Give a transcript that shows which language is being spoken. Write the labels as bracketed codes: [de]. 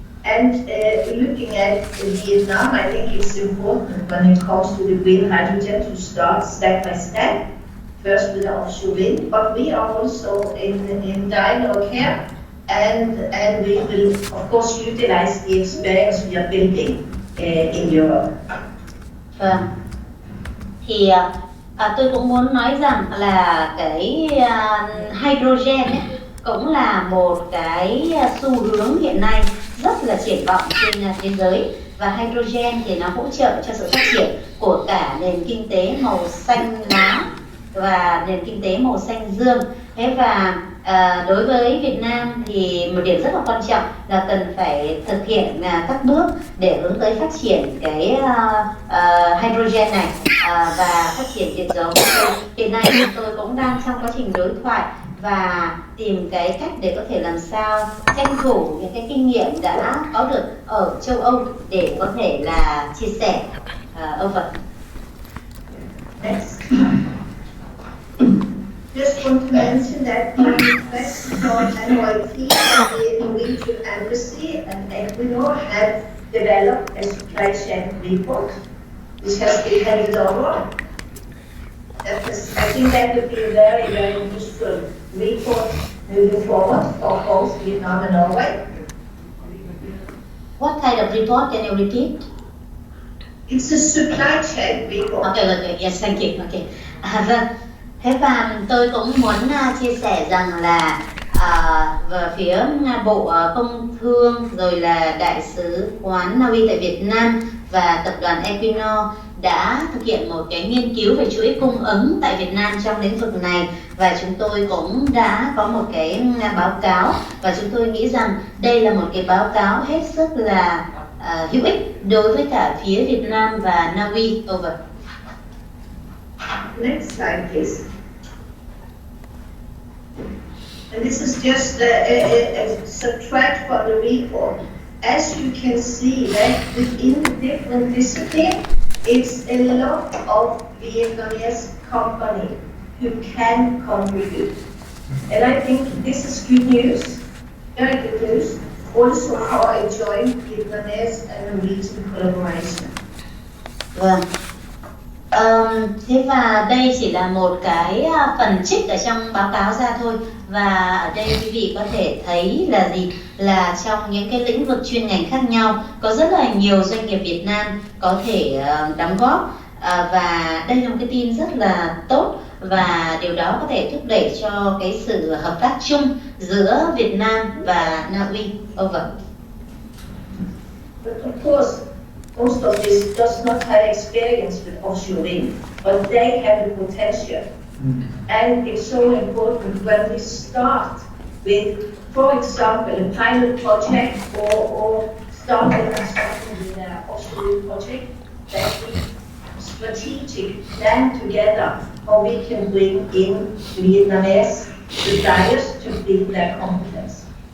[en] And looking at Vietnam, I think it's important when it comes to the green hydrogen to start step by step, first with the offshore wind, but we are also in dialogue here, and we will of course utilize the experience we are building in Europe. [vi] Vâng. Thì tôi cũng muốn nói rằng là cái hydrogen ấy, cũng là một cái xu hướng hiện nay rất là triển vọng trên thế giới, và hydrogen thì nó hỗ trợ cho sự phát triển của cả nền kinh tế màu xanh lá và nền kinh tế màu xanh dương. Thế và đối với Việt Nam thì một điểm rất là quan trọng là cần phải thực hiện các bước để hướng tới phát triển cái hydrogen này và phát triển điện gió. Hiện nay chúng tôi cũng đang trong quá trình đối thoại và tìm cái cách để có thể làm sao tranh thủ những cái kinh nghiệm đã có được ở châu Âu để có thể là chia sẻ. [en] Over. Next. Just want to mention that we request for NYT and the Norwegian Embassy and Equinor have developed a supply chain report which has been handed over. I think that would be a very, very useful report moving forward for both Vietnam and Norway. What kind of report? Can you repeat? It's a supply chain report. Okay. Yes, thank you. Okay. [vi] Vâng. Thế và tôi cũng muốn chia sẻ rằng là về phía Bộ Công Thương rồi là Đại sứ quán Na Uy tại Việt Nam và tập đoàn Equinor đã thực hiện một cái nghiên cứu về chuỗi cung ứng tại Việt Nam trong lĩnh vực này, và chúng tôi cũng đã có một cái báo cáo, và chúng tôi nghĩ rằng đây là một cái báo cáo hết sức là hữu ích đối với cả phía Việt Nam và Na Uy. [en] Over. Next slide, please. And this is just a subtract from the report. As you can see, that within the different disciplines, it's a lot of Vietnamese company who can contribute. And I think this is good news, very good news, also for a joint Vietnamese and Norwegian collaboration. [vi] Vâng. Thế và đây chỉ là một cái phần trích ở trong báo cáo ra thôi, và ở đây quý vị có thể thấy là gì, là trong những cái lĩnh vực chuyên ngành khác nhau có rất là nhiều doanh nghiệp Việt Nam có thể đóng góp, và đây là một cái tin rất là tốt, và điều đó có thể thúc đẩy cho cái sự hợp tác chung giữa Việt Nam và Na Uy. [en] Over. But of course, most of this does not have experience with offshore wind, but they have the potential. And it's so important when we start with, for example, a pilot project or starting with an offshore wind project, that we strategic plan together how we can bring in Vietnamese suppliers to build their competence.